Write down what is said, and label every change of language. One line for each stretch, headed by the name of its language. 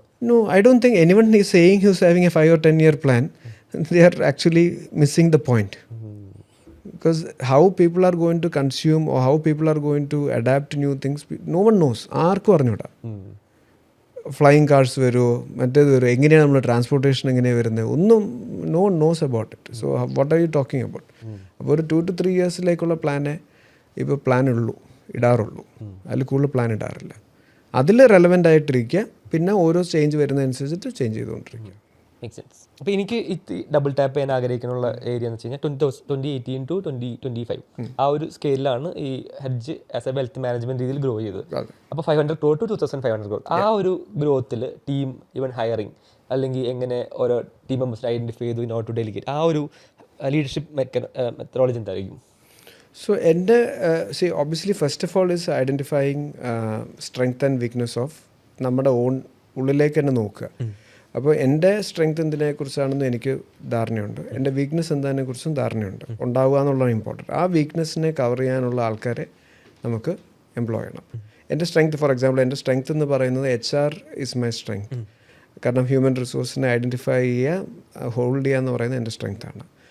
English: No, I don't think anyone is saying who's having a 5 or 10 year plan. They are actually missing the point. Because how people are going to consume or how people are going to adapt to new things, no one knows.
Malayalam: ആർക്കും അറിഞ്ഞൂടാ. Flying cars വരുമോ, മറ്റേത് വരുമോ, എങ്ങനെയാണ് നമ്മൾ transportation എങ്ങനെയാണ് വരുന്നത്, ഒന്നും
English: No one knows about it. So what are you talking about?
Malayalam: അപ്പോൾ ഒരു 2 to 3 ഇയേഴ്സിലേക്കുള്ള പ്ലാനേ ഇപ്പോൾ പ്ലാൻ ഇടാറുള്ളൂ. അതിൽ കൂടുതൽ പ്ലാൻ ഇടാറില്ല. അതിൽ റെലവൻ്റ് ആയിട്ടിരിക്കുക, പിന്നെ ഓരോ ചേഞ്ച് വരുന്നതനുസരിച്ചിട്ട് ചേഞ്ച് ചെയ്തുകൊണ്ടിരിക്കുക.
English: Make sense.
Malayalam: അപ്പോൾ എനിക്ക് ഇത് ഡബിൾ ടാപ്പ് ചെയ്യാൻ ആഗ്രഹിക്കാനുള്ള ഏരിയ എന്ന് വെച്ച് കഴിഞ്ഞാൽ 2018 to 2025 ആ ഒരു സ്കെയിലാണ് ഈ hedge as A wealth management രീതിയിൽ ഗ്രോ ചെയ്തത്. അപ്പോൾ 500 crore to 2500 crore ആ ഒരു ഗ്രോത്തിൽ ടീം ഈവൻ ഹയറിങ് അല്ലെങ്കിൽ എങ്ങനെ ഓരോ ടീം മെമ്പേഴ്സിനെ ഐഡന്റിഫൈ ചെയ്തു
English: in order to delegate
Malayalam: ആ ഒരു ലീഡർഷിപ്പ് മെത്തഡോളജി എന്തായിരിക്കും?
English: So എൻ്റെ obviously first of all is identifying strength and weakness of
Malayalam: നമ്മുടെ ഓൺ ഉള്ളിലേക്ക് തന്നെ നോക്കുക. അപ്പോൾ എൻ്റെ സ്ട്രെങ്ത് എന്തിനെക്കുറിച്ചാണെന്ന് എനിക്ക് ധാരണയുണ്ട്, എൻ്റെ വീക്ക്നെസ് എന്നതിനെക്കുറിച്ചും ധാരണയുണ്ട്. ഉണ്ടാവുക എന്നുള്ളതാണ് ഇമ്പോർട്ടൻറ്റ്. ആ വീക്ക്നെസ്സിനെ കവർ ചെയ്യാനുള്ള ആൾക്കാരെ നമുക്ക് എംപ്ലോയ് ചെയ്യണം. എൻ്റെ സ്ട്രെങ്ത്, ഫോർ എക്സാമ്പിൾ എൻ്റെ സ്ട്രെങ്ത് എന്ന് പറയുന്നത്
English: HR is my strength.
Malayalam: കാരണം ഹ്യൂമൻ റിസോഴ്സിനെ ഐഡൻറ്റിഫൈ ചെയ്യുക, ഹോൾഡ് ചെയ്യുക എന്ന് പറയുന്നത് എൻ്റെ സ്ട്രെങ്ത്താണ്.